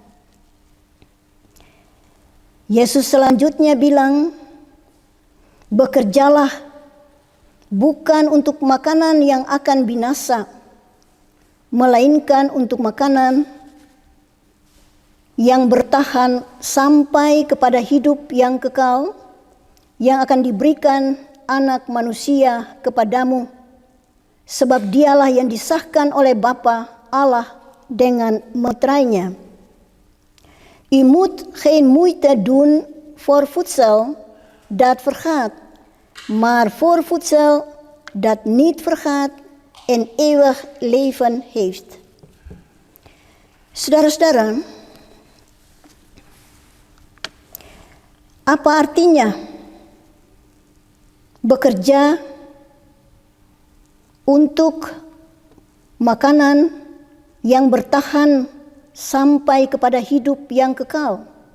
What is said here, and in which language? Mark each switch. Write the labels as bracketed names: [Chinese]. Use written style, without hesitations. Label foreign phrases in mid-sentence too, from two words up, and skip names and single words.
[Indonesian] Yesus selanjutnya bilang, bekerjalah bukan untuk makanan yang akan binasa, melainkan untuk makanan yang bertahan sampai kepada hidup yang kekal, yang akan diberikan Anak Manusia kepadamu. Sebab dialah yang disahkan oleh Bapa Allah dengan meterainya. [Dutch] U moet geen moeite doen voor voedsel dat vergaat, maar voor voedsel dat niet vergaat en eeuwig leven heeft. [Indonesian] Saudara-saudara, apa artinya bekerja untuk makanan yang bertahan sampai kepada hidup yang kekal?